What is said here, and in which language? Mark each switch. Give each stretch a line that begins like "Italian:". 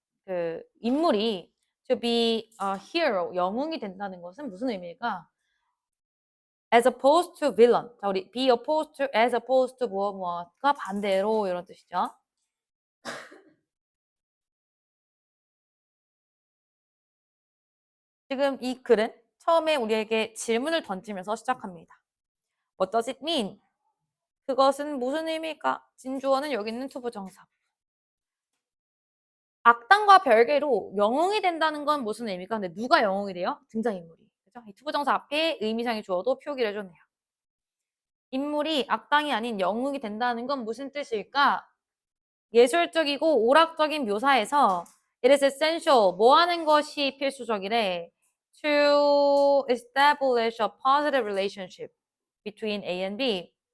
Korean: 그 인물이
English: to be a hero.
Korean: 영웅이 된다는 것은 무슨 의미일까?
English: as opposed to villain.
Korean: 자, 우리
English: be opposed to, as opposed to
Korean: 무엇과 반대로 이런 뜻이죠. 지금 이 글은 처음에 우리에게 질문을 던지면서 시작합니다.
English: What does it mean?
Korean: 그것은 무슨 의미일까? 진주어는 여기 있는 투부정사. 악당과 별개로 영웅이 된다는 건 무슨 의미일까? 근데 누가 영웅이 돼요? 등장인물이. 그죠? 이 투부정사 앞에 의미상의 주어도 표기를 해줬네요. 인물이 악당이 아닌 영웅이 된다는 건 무슨 뜻일까? 예술적이고 오락적인 묘사에서
English: it is essential
Korean: 뭐 하는 것이 필수적이래
English: to establish a positive relationship between A and B